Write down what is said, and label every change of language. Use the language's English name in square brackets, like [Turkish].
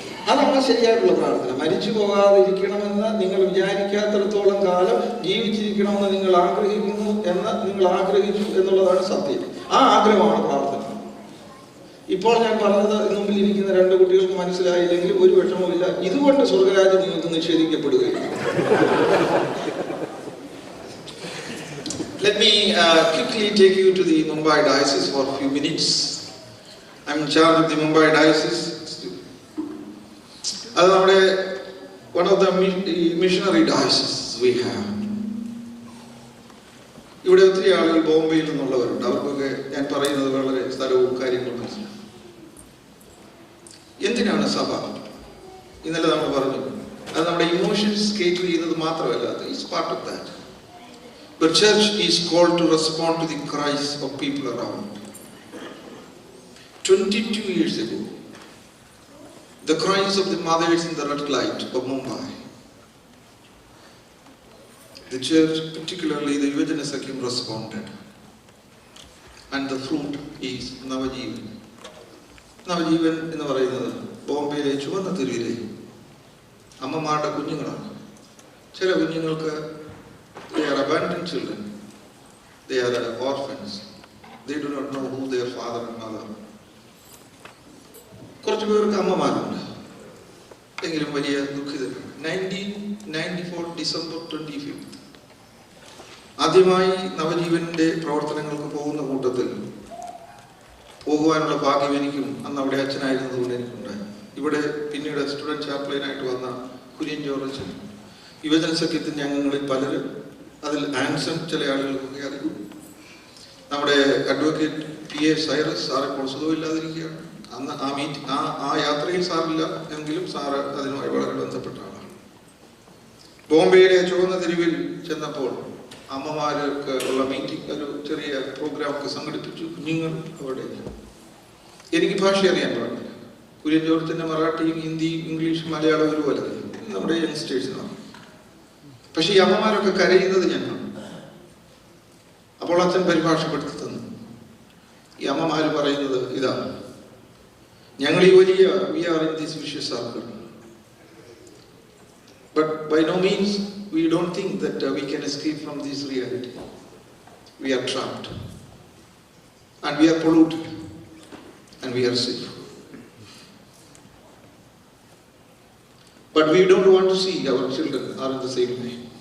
[Malayalam] അതാണ് ശരിയായിട്ടുള്ള പ്രാർത്ഥന. മരിച്ചു പോകാതിരിക്കണമെന്ന് നിങ്ങൾ വിചാരിക്കാത്തിടത്തോളം കാലം ജീവിച്ചിരിക്കണമെന്ന് നിങ്ങൾ ആഗ്രഹിക്കുന്നു നിങ്ങൾ ആഗ്രഹിച്ചു എന്നുള്ളതാണ് സത്യം. ആ ആഗ്രഹമാണ് പ്രാർത്ഥന. ഇപ്പോൾ ഞാൻ പറഞ്ഞത് മുമ്പിലിരിക്കുന്ന 2 കുട്ടികൾക്ക് മനസ്സിലായില്ലെങ്കിൽ ഒരു വിഷമവുമില്ല. ഇതുകൊണ്ട് സ്വർഗരാജ്യം നിങ്ങൾക്ക് നിഷേധിക്കപ്പെടുകയില്ല. [English] Let me quickly take you to the Mumbai Diocese for a few minutes. I'm in charge of the Mumbai Diocese. That's one of the missionary dioceses we have. [Malayalam] ഇവിടെ ഒത്തിരി ആളുകൾ ബോംബെയിൽ നിന്നുള്ളവരുണ്ട്. അവർക്കൊക്കെ ഞാൻ പറയുന്നത് വളരെ സ്ഥലവും കാര്യങ്ങളും മനസ്സിലാവും. എന്തിനാണ് സഭ? ഇന്നലെ നമ്മൾ പറഞ്ഞു, അത് നമ്മുടെ ഇമോഷൻസ് കേറ്റർ ചെയ്യുന്നത് മാത്രമല്ല, [English] It's part of that. The church is called to respond to the cries of people around. 22 years ago, the cries of the mothers in the red light of Mumbai. The church, particularly the Yuvajana Sakhim, responded. And the fruit is Navajeevan. [Malayalam] Navajeevan എന്ന് പറയുന്നത് ബോംബെയിലെ ചുവന്ന തെരുവിലെ അമ്മമാരുടെ കുഞ്ഞുങ്ങളാണ്. ചില കുഞ്ഞുങ്ങൾക്ക് [English] they are abandoned children. They are orphans. They do not know who their father and mother are. [Malayalam] കുറച്ചു പേർക്ക് അമ്മമാരുണ്ട്, എങ്കിലും വലിയ ദുഃഖിതരാണ്. 1994 ഡിസംബർ 25 ആദ്യമായി നവജീവന്റെ പ്രവർത്തനങ്ങൾക്ക് പോകുന്ന കൂട്ടത്തിൽ പോകുവാനുള്ള ഭാഗ്യം എനിക്കും അന്ന് അവിടെ അച്ഛനായിരുന്നതുകൊണ്ട് എനിക്കുണ്ടായി. ഇവിടെ പിന്നീട് സ്റ്റുഡന്റ് ചാപ്ലൈനായിട്ട് വന്ന കുര്യൻ ജോർജ്, യുവജന സഖ്യത്തിന്റെ അംഗങ്ങളിൽ പലരും, അതിൽ ആൻസൺ ചില ആളുകൾക്കൊക്കെ അറിയും. നമ്മുടെ അഡ്വക്കേറ്റ് PA സൈറസ് സാർ ഇപ്പോൾ സുഖമില്ലാതിരിക്കുകയാണ്. അന്ന് ആ യാത്രയിൽ സാറില്ല എങ്കിലും സാറ് അതിനുമായി വളരെ ബന്ധപ്പെട്ട ആളാണ്. ബോംബെയിലെ ചുവന്ന തെരുവിൽ ചെന്നപ്പോൾ അമ്മമാർക്ക് ഉള്ള മീറ്റിംഗ്, ഒരു ചെറിയ പ്രോഗ്രാം ഒക്കെ സംഘടിപ്പിച്ചു. കുഞ്ഞുങ്ങൾ അവിടെ. എനിക്ക് ഭാഷ അറിയാൻ പാടില്ല. കുര്യൻ ജോർജിന്റെ മറാഠിയും ഹിന്ദിയും ഇംഗ്ലീഷും മലയാളം ഒരുപോലെ നമ്മുടെ യങ്സ്റ്റേഴ്സിനാണ്. പക്ഷെ ഈ അമ്മമാരൊക്കെ കരയുന്നത് ഞാൻ കാണും. അപ്പോൾ അച്ഛൻ പരിഭാഷപ്പെടുത്തി തന്നു. ഈ അമ്മമാര് പറയുന്നത് ഇതാണ്: ഞങ്ങൾ ഈ വലിയ [English] we are in this vicious circle, but by no means we don't think that we can escape from this reality. We are trapped and we are polluted and we are sick, but we don't want to see our children are in the same way.